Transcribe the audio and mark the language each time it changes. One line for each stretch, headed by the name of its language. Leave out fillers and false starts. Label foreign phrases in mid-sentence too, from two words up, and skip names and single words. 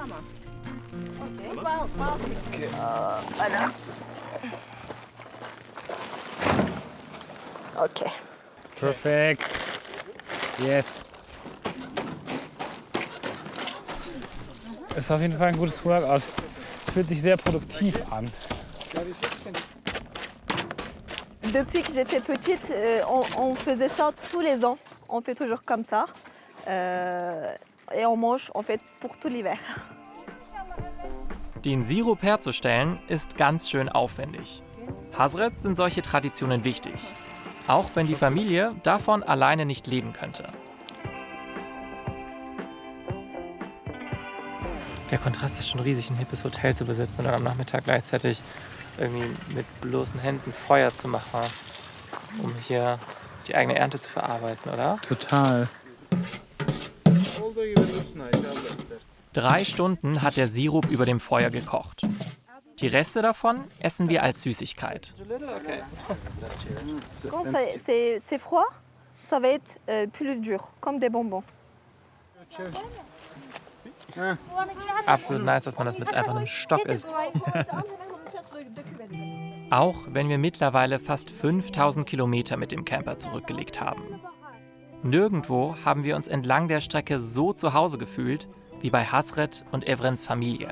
German: Okay. Perfekt. Yes. Ist auf jeden Fall ein gutes Workout. Es fühlt sich sehr produktiv an.
French: Depuis que j'étais petite, on faisait ça tous les ans. On fait toujours comme ça. Et on mange en fait pour tout l'hiver.
German: Den Sirup herzustellen ist ganz schön aufwendig. Hasrets sind solche Traditionen wichtig, auch wenn die Familie davon alleine nicht leben könnte. Der Kontrast ist schon riesig, ein hippes Hotel zu besitzen und dann am Nachmittag gleichzeitig irgendwie mit bloßen Händen Feuer zu machen, um hier die eigene Ernte zu verarbeiten, oder? Total. 3 Stunden hat der Sirup über dem Feuer gekocht. Die Reste davon essen wir als Süßigkeit.
French: Quand c'est froid, ça va être plus dur, comme des bonbons.
German: Absolut nice, dass man das mit einfach einem Stock isst. Auch wenn wir mittlerweile fast 5000 Kilometer mit dem Camper zurückgelegt haben. Nirgendwo haben wir uns entlang der Strecke so zu Hause gefühlt wie bei Hasret und Evrens Familie.